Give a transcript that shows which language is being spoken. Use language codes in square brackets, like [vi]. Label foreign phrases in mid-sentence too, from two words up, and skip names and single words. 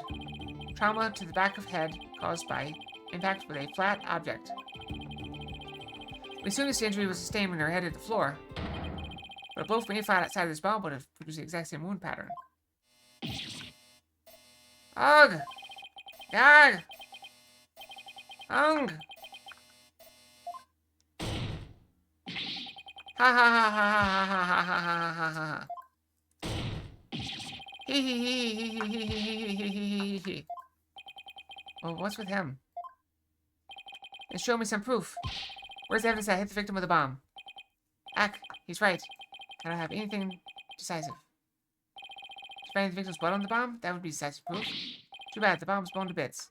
[en] Trauma to the back of head caused by impact with a flat object. We assume this injury was sustained when her head hit the floor. But a blow from any flat outside of this bomb would have produced the exact same wound pattern. Ugh! Gag! Ung! Ha ha ha ha ha ha ha ha ha ha ha. Hee hee hee hee hee hee hee hee hee hee. Well, what's with him? Then show me some proof. Where's the evidence that I hit the victim with a bomb? Ack, he's right. I don't have anything decisive. To find the victim's blood on the bomb? That would be decisive proof. Too bad, the bomb's blown to bits.